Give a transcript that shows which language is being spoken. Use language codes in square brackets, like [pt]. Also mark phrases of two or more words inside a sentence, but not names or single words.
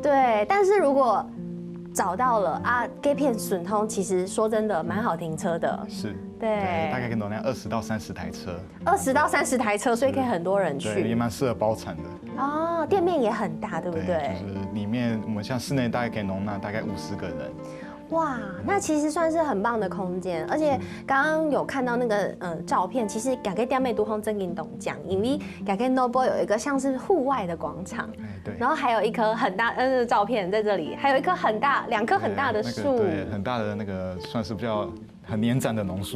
[zh] 對，但是如果找到了啊，這片順通其實說真的蠻好停車的。是，對，大概可以容量20到30台車。20到30台車，所以可以很多人去。對，也蠻適合包場的。哦，店面也很大，對不對？就是裡面我們像室內大概可以容納大概50個人。哇，那其實算是很棒的空間，而且剛剛有看到那個照片，其實感覺店面都很真運動獎，因為感覺 Noble 有一個像是戶外的廣場，對，然後還有一棵很大照片在這裡，還有一棵很大2棵很大的樹，對，很大的那個算是比較很年長的榕樹。